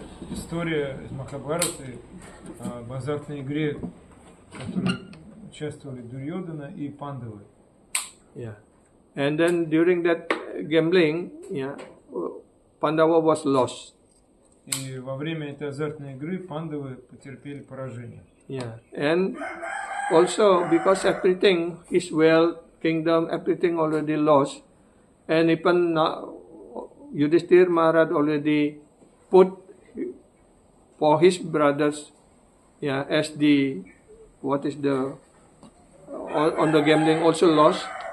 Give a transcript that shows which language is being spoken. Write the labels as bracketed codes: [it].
[ru] история из Махабхараты об азартной игре, в которой участвовали Дурьодана и Пандавы. [en] Yeah. And then during that gambling, yeah, Pandava was lost. [ru] И во время этой азартной игры Пандавы потерпели поражение. [en] Yeah. And also because everything, his wealth, kingdom, everything already lost. And even Yudhishthir Maharaj already put for his brothers, yeah, as the on the gambling also lost.